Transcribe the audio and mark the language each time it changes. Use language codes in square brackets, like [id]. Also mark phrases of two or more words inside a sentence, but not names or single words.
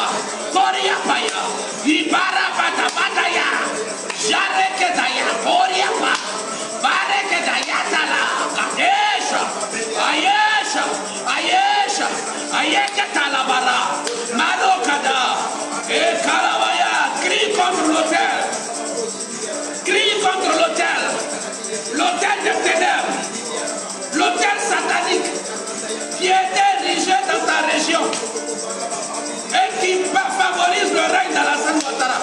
[fr] Koriapaya. Ibarabatabadaya. Jarekedaya. Koriapa. Barekedaya Tala. Kadesha. Ayesha. Ayesha. Ayeketalabara. Marokada. Et Kalabaya. Crie contre l'autel. Crie contre l'autel. L'autel des ténèbres. L'autel satanique qui était érigé dans ta région et qui favorise le règne d'Alassane Ouattara.